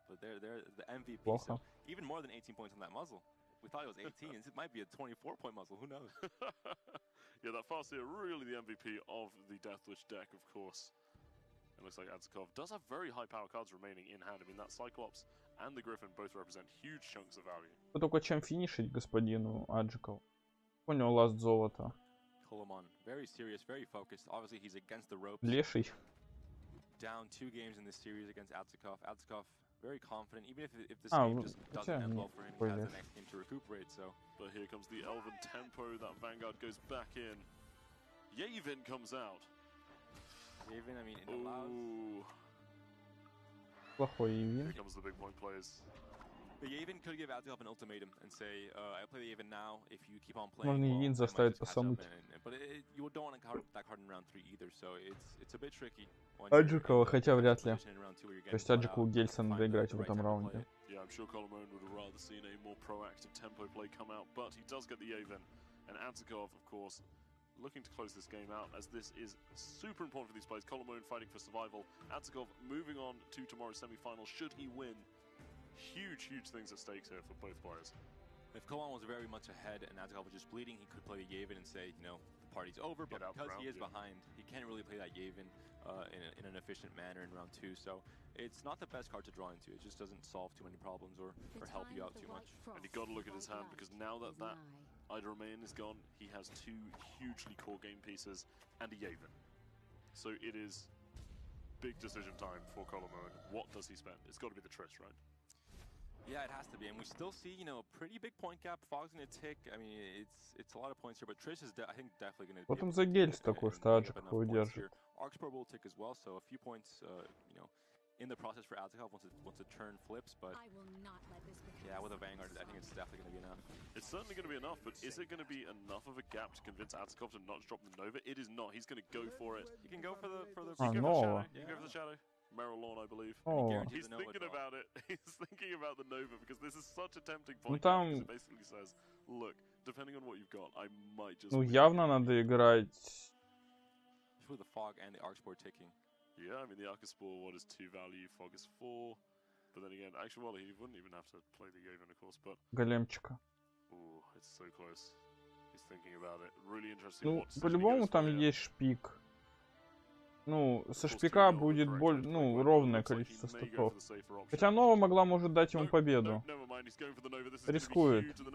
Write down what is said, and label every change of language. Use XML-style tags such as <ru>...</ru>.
<en>But they're the MVP, so even more than 18 points on that muzzle. We thought it was 18, it might be a 24-point muzzle, who knows? Yeah, that Farseer really the MVP of the Deathwish deck, of course. It looks like Atsikov does have very high power cards remaining in hand. I mean, that Cyclops and the Griffin both represent huge chunks of value.</en> <ru>Только чем финишить господину Аджикову? Понял, ласт золота.</ru> <en>Colomon, very serious, very focused. Obviously, he's against the ropes.</en> <ru>Леший.</ru> <en>Down 2 games in this series against Atsikov. Atsikov very confident, even if this game just doesn't end well for him, he has the next game to recuperate. So, but here comes the Elven tempo. That Vanguard goes back in. Yavin comes out. Yavin, I mean, it allows.</en> <ru>Плохой Yavin.</ru> <en>Here comes the big point plays. The Yavin could give Atsikov an ultimatum and say, I play the Yavin now. If you keep on playing,</en> <ru>можно Yavin заставить посануть.</ru> <en>But you don't want to card that card in round 3 either, so it's a bit tricky.</en> <ru>Аджикова, хотя вряд ли. То есть Аджикову Гельса надо играть в этом раунде.</ru> <en>Yeah, I'm sure Colomon would have rather seen a more proactive tempo play come out, but he does get the Yavin. And Atsikov, of course, looking to close this game out, as this is super important for these players. Colomon fighting for survival. Atsikov moving on to tomorrow's semi-final. Should he win, huge things at stakes here for both players. If Colomon was very much ahead and Atsikov was just bleeding, he could play the Yavin and say, you know, the party's over. But because he is behind, he can't really play that Yavin in an efficient manner in round 2. So it's not the best card to draw into. It just doesn't solve too many problems or help you out too much. And you got to look at his hand, because now that Ida Romain is gone, he has 2 hugely core game pieces and a Yavin. So it is big decision time for Colomon. What does he spend? It's got to be the Triss, right? Yeah, it has to be, and we still see, you know, a pretty big point gap. Fog's gonna tick. I mean, it's a lot of points here, but Triss is, I think, definitely gonna.</en> <ru>Вот он за Гельс такой, что Аджиков удержит.</ru> <en>Arcsport will tick as well, so a few points, you know, in the process for Atsikov once the turn flips. But yeah, with a Vanguard, I think it's definitely gonna be enough. It's certainly gonna be enough, but is it gonna be enough of a gap to convince Atsikov to not drop the Nova? It is not. He's gonna go for it. He can go for the. Nova. He can go for the Shadow. Meryl Lawn, I believe. Oh. He's thinking about it. He's thinking about the Nova, because this is such a tempting point.</en> <ru>Там...</ru> <en>It basically says, look, depending on what you've got, I might just.</en> <ru>Ну явно надо играть.</ru> <en>With the Fog and the Arcsport ticking. Yeah, I mean the Arcaspore, what is 2 value? Fog is 4. But then again, actually, well, he wouldn't even have to play the Yavin, of course. But</en> <ru>Големчика.</ru> <en>Ooh, it's so close. He's thinking about it. Really interesting.</en> <ru>Ну по-любому там есть шпик. Ну, со шпика будет ровное количество статов. Хотя Нова могла, может, дать ему победу. Рискует.</ru>